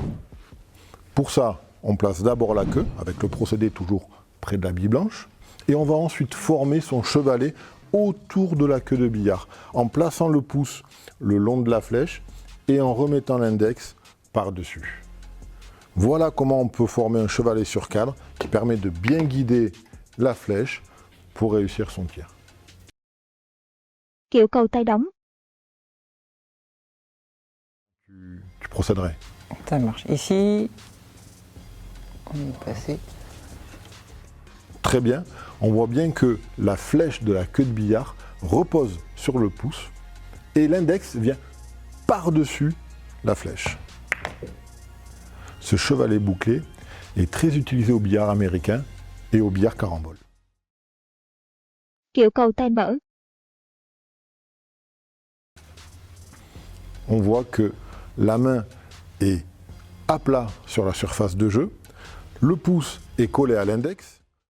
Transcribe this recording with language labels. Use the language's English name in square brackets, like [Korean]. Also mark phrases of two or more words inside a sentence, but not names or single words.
[French] Pour ça, on place d'abord la queue, avec le procédé toujours près de la bille blanche, et on va ensuite former son chevalet autour de la queue de billard, en plaçant le pouce le long de la flèche et en remettant l'index par-dessus. Voilà comment on peut former un chevalet sur cadre qui permet de bien guider la flèche pour réussir son tir. [Vietnamese] Kiểu cầu tay đóng. [French] tu procéderais? Ça marche. Ici, on est passé. Très bien. On voit bien que la flèche de la queue de billard repose sur le pouce et l'index vient par-dessus la flèche. Ce chevalet bouclé est très utilisé au billard américain et au billard carambole. [Vietnamese] Kiểu cầu tay mở. [French] On voit que la main est à plat sur la surface de jeu, le pouce est collé à l'index.